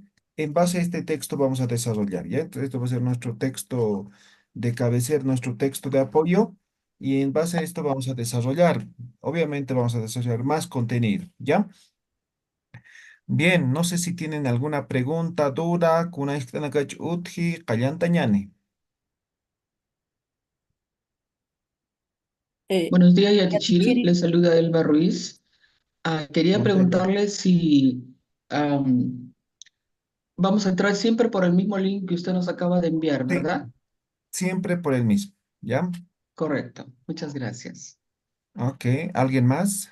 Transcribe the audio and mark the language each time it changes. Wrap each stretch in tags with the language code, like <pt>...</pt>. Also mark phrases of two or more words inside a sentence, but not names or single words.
<es>En base a este texto vamos a desarrollar, ¿ya? Entonces, esto va a ser nuestro texto de cabecera, nuestro texto de apoyo, y en base a esto vamos a desarrollar, obviamente vamos a desarrollar más contenido, ¿ya? Bien, no sé si tienen alguna pregunta, duda,</es> <ay>kunaistanakach utji, qallantañani.</ay> <es>Buenos días, Yatichiri. Yatichiri. Le saluda Elba Ruiz. Quería Montevideo. preguntarle si vamos a entrar siempre por el mismo link que usted nos acaba de enviar, Sí, ¿verdad? siempre por el mismo, ¿ya? Correcto. Muchas gracias. Ok, ¿alguien más?</es>